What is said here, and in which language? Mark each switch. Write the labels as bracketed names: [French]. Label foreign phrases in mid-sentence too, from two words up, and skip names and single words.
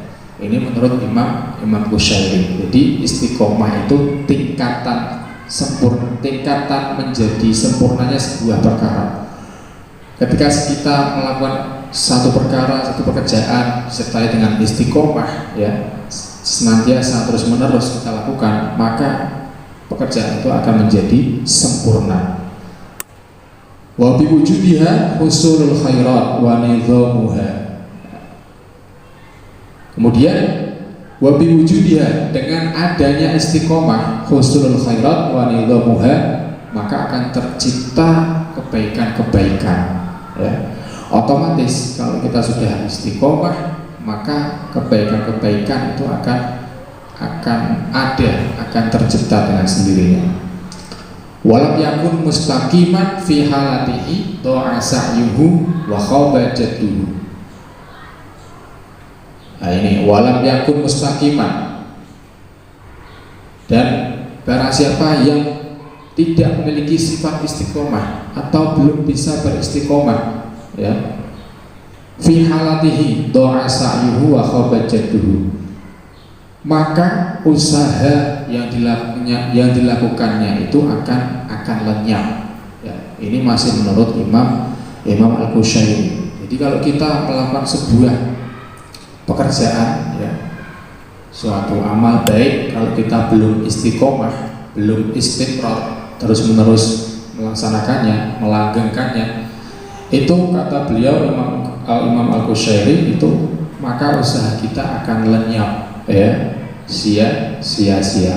[Indonesian] Ini menurut Imam Qushairi. Jadi istiqomah itu tingkatan menjadi sempurnanya sebuah perkara. Ketika kita melakukan satu perkara, satu pekerjaan disertai dengan istiqomah, ya, senantiasa terus menerus kita lakukan, maka pekerjaan itu akan menjadi sempurna. [Arabic] وبوجودها حصول الخيرات ونظامها. [Indonesian] Kemudian [Arabic] وبوجودها, [Indonesian] dengan adanya istiqomah, [Arabic] حصول الخيرات ونظامها, [Indonesian] maka akan tercipta kebaikan-kebaikan, ya. Otomatis kalau kita sudah istiqomah, maka kebaikan-kebaikan itu akan ada, akan tercipta dengan sendirinya. [Arabic] ولم يكن مستقيما في حالته ضاع سعيه وخاب جده. [Indonesian] Nah ini [Arabic] ولم يكن مستقيما, [Indonesian] dan barang siapa yang tidak memiliki sifat istiqomah atau belum bisa beristiqomah, ya, [Arabic] في حالته ضاع سعيه وخاب جده, [Indonesian] maka usaha yang dilakukannya itu akan lenyap. Ya, ini masih menurut Imam Al-Qushairi. Jadi kalau kita melakukan sebuah pekerjaan, ya, suatu amal baik, kalau kita belum istiqomah, belum istiqrar, terus-menerus melaksanakannya, melanggengkannya, itu kata beliau Imam Al-Qushairi, itu maka usaha kita akan lenyap, ya, sia-sia.